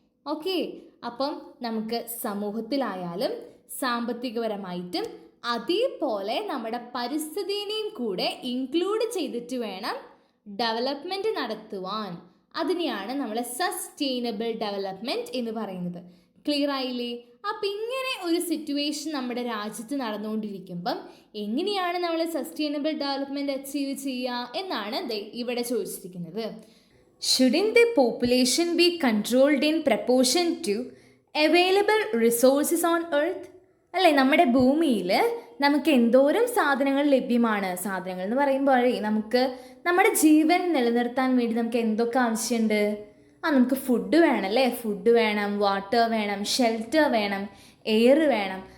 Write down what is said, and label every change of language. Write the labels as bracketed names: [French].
[Malayalam] Okay, അപ്പം നമുക്ക് സമൂഹത്തിലായാലും സാമ്പത്തികപരമായിട്ടും അതേപോലെ നമ്മുടെ പരിസ്ഥിതിയെയും കൂടെ ഇൻക്ലൂഡ് ചെയ്തിട്ട് വേണം ഡെവലപ്മെൻറ്റ് നടത്തുവാൻ. അതിനെയാണ് നമ്മൾ സസ്റ്റൈനബിൾ ഡെവലപ്മെൻറ്റ് എന്ന് പറയുന്നത്. ക്ലിയർ ആയില്ലേ? അപ്പം ഇങ്ങനെ ഒരു സിറ്റുവേഷൻ നമ്മുടെ രാജ്യത്ത് നടന്നുകൊണ്ടിരിക്കുമ്പം എങ്ങനെയാണ് നമ്മൾ സസ്റ്റൈനബിൾ ഡെവലപ്മെൻറ്റ് അച്ചീവ് ചെയ്യുക എന്നാണ് ഇവിടെ ചോദിച്ചിരിക്കുന്നത്. [English] Shouldn't the population be controlled in proportion to available resources on earth? [Malayalam] അല്ലേ, നമ്മുടെ ഭൂമിയിൽ നമുക്ക് എന്തോരം സാധനങ്ങൾ ലഭ്യമാണ്. സാധനങ്ങൾ എന്ന് പറയുമ്പോൾ നമുക്ക് നമ്മുടെ ജീവൻ നിലനിർത്താൻ വേണ്ടി നമുക്ക് എന്തൊക്കെ ആവശ്യമുണ്ട്? നമുക്ക് ഫുഡ് വേണം അല്ലേ. ഫുഡ് വേണം, വാട്ടർ വേണം, ഷെൽട്ടർ വേണം, എയർ വേണം.